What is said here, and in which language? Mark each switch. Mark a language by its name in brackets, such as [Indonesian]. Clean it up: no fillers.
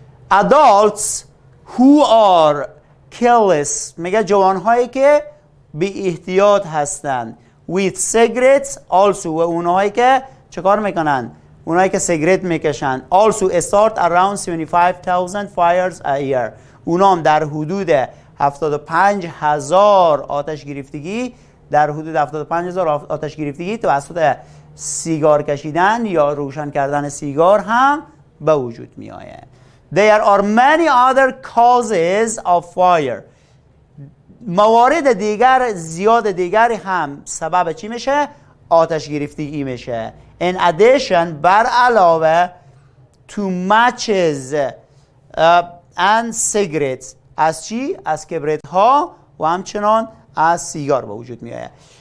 [English] Adults who are careless، [Persian] میگه جوان هایی که بی احتیاط هستند [English] with cigarettes also، [Persian] و اونهایی که چکار میکنن؟ اونهایی که سیگرت میکشن [English] also start around 75,000 fires a year، [Persian] اونا هم در حدود 75,000 آتش گرفتگی، در حدود 75,000 آتش گرفتگی توسط سیگار کشیدن یا روشن کردن سیگار هم به وجود می آید. [English] There are many other causes of fire. [Persian] موارد دیگر زیاد دیگری هم سبب چی میشه؟ آتش گرفتگی میشه. [English] In addition [Persian] بر علاوه [English] to matches and cigarettes، [Persian] از چی؟ از کبریت ها و همچنان از سیگار به وجود می آید.